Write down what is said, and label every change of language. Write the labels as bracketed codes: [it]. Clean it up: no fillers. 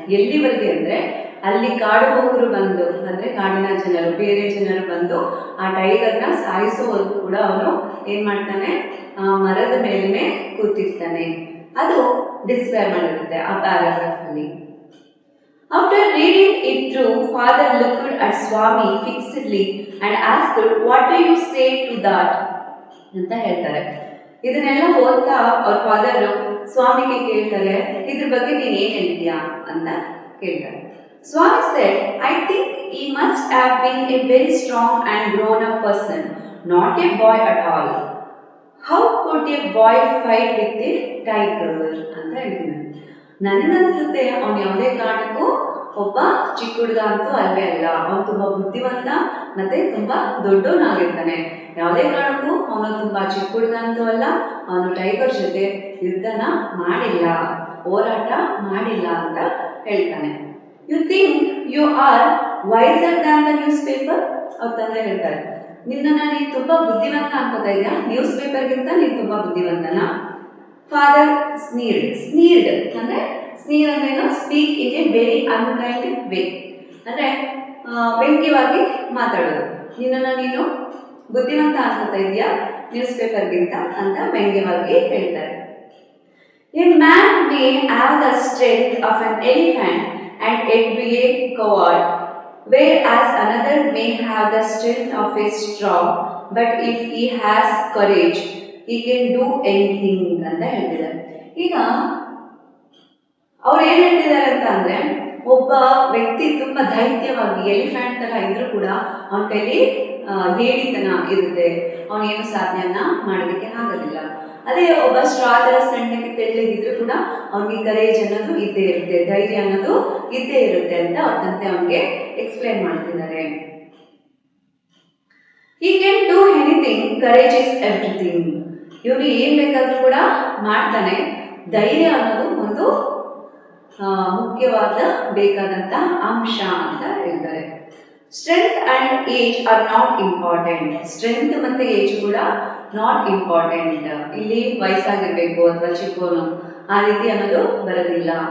[kn] ಎಲ್ಲಿವರೆಗೆ ಅಂದ್ರೆ ಅಲ್ಲಿ ಕಾಡು ಹೋಗರು ಬಂದು, ಅಂದ್ರೆ ಕಾಡಿನ ಜನರು, ಬೇರೆ ಜನರು ಬಂದು ಆ ಟೈಗರ್ನ ಸಾಯಿಸೋವರೆಗೂ ಕೂಡ ಅವನು ಏನ್ ಮಾಡ್ತಾನೆ, ಮರದ ಮೇಲೇನೆ ಕೂತಿರ್ತಾನೆ. ಅದು ಡಿಸ್ಕ್ರೈಬ್ ಮಾಡಿರುತ್ತೆ ಆ ಪ್ಯಾರಾಗ್ರಾಫ್ ಅಲ್ಲಿ. [en] After reading it through, father looked at Swami fixedly and asked, what do you say to that [kn] ಅಂತ ಹೇಳ್ತಾರೆ. ಇದನ್ನೆಲ್ಲ ಓದ್ತಾ ಅವ್ರ ಫಾದರ್ ಸ್ವಾಮಿಗೆ ಕೇಳ್ತಾರೆ, ಇದ್ರ ಬಗ್ಗೆ ನೀನ್ ಏನ್ ಹೇಳ್ತೀಯಾ ಅಂತ ಕೇಳ್ತಾರೆ. [en] Swami said, I think he must have been a very strong and grown up person, not a boy at all. How could a boy fight with a tiger [kn] ಅಂತ ಹೇಳ್ತೀನಿ. ನನಗನ್ಸುತ್ತೆ ಅವನು ಯಾವುದೇ ಕಾರಣಕ್ಕೂ ಒಬ್ಬ ಚಿಕ್ಕ ಹುಡುಗ ಅಂತೂ ಅಲ್ವೇ ಅಲ್ಲ. ಅವನು ತುಂಬಾ ಬುದ್ಧಿವಂತ ಮತ್ತೆ ತುಂಬಾ ದೊಡ್ಡವನಾಗಿರ್ತಾನೆ. ಯಾವುದೇ ಕಾರಣಕ್ಕೂ ಅವನು ತುಂಬಾ ಚಿಕ್ಕ ಹುಡುಗ ಅಂತೂ ಅಲ್ಲ. ಅವನು ಟೈಗರ್ ಜೊತೆ ಯುದ್ಧನ ಮಾಡಿಲ್ಲ, ಹೋರಾಟ ಮಾಡಿಲ್ಲ ಅಂತ ಹೇಳ್ತಾನೆ. [en] You think you are wiser than the newspaper? [kn] ಅವ್ರ ತಂದೆ ಹೇಳ್ತಾರೆ, ನಿನ್ನನ್ನ ನೀನು ತುಂಬಾ ಬುದ್ಧಿವಂತ ಅನ್ಕೋತಾ ಇದೆಯಾ, ನ್ಯೂಸ್ ಪೇಪರ್ಗಿಂತ ನೀನು ತುಂಬಾ ಬುದ್ಧಿವಂತನ? [en] father sneered ಅಂದ್ರೆ sneer ಅಂದ್ರೆ speak in a very unkind way, ಅಂದ್ರೆ [kn] ವ್ಯಂಗ್ಯವಾಗಿ ಮಾತಾಡೋದು. ನಿನ್ನನ್ನ ನೀನು ಬುದ್ಧಿವಂತ ಅನ್ಕೋತಾ ಇದೆಯಾ ನ್ಯೂಸ್ ಪೇಪರ್ಗಿಂತ ಅಂತ ವ್ಯಂಗ್ಯವಾಗಿ ಹೇಳ್ತಾರೆ. [en] a man may have the strength of an elephant and yet be a coward, whereas another may have the strength of a straw, but if he has courage, he can do anything [kn] ಅಂತ ಹೇಳ್ತಿದ್ದಾರೆ. ಈಗ ಅವ್ರು ಏನ್ ಹೇಳ್ತಿದ್ದಾರೆ ಅಂತ ಅಂದ್ರೆ, ಒಬ್ಬ ವ್ಯಕ್ತಿ ತುಂಬಾ ಧೈರ್ಯವಾಗಿ ಎಲಿಫೆಂಟ್ ತರ ಇದ್ರೂ ಕೂಡ ಅವನ ಕೈಲಿ ಹೇಳಿತನ ಇರುತ್ತೆ, ಅವನೇನು ಸಾಧನೆಯನ್ನ ಮಾಡೋದಕ್ಕೆ ಆಗೋದಿಲ್ಲ. ಅದೇ ಒಬ್ಬ ಸ್ಟ್ರಾ ತರ ಸಣ್ಣಕ್ಕೆ ತೆಳ್ಳಗಿದ್ರು ಕೂಡ ಅವನಿಗೆ ಕರೇಜ್ ಅನ್ನೋದು ಇದ್ದೇ ಇರುತ್ತೆ, ಧೈರ್ಯ ಅನ್ನೋದು ಇದ್ದೇ ಇರುತ್ತೆ ಅಂತ ಅವ್ರ ತಂದೆ ಅವನಿಗೆ ಎಕ್ಸ್ಪ್ಲೈನ್ ಮಾಡ್ತಿದ್ದಾರೆ. [en] He can do anything, courage is everything. [kn] ಇವನು ಏನ್ ಬೇಕಾದ್ರೂ ಕೂಡ ಮಾಡ್ತಾನೆ. ಧೈರ್ಯ ಅನ್ನೋದು ಒಂದು ಮುಖ್ಯವಾದ ಬೇಕಾದಂತ ಅಂಶ ಅಂತ ಹೇಳ್ತಾರೆ. [en] Strength and age are not important. Strength ಮತ್ತೆ age ಕೂಡ not important. [kn] ಇಲ್ಲಿ ವಯಸ್ಸಾಗಿರ್ಬೇಕು ಅಥವಾ ಚಿಕ್ಕವನು ಆ ರೀತಿ ಅನ್ನೋದು ಬರೋದಿಲ್ಲ.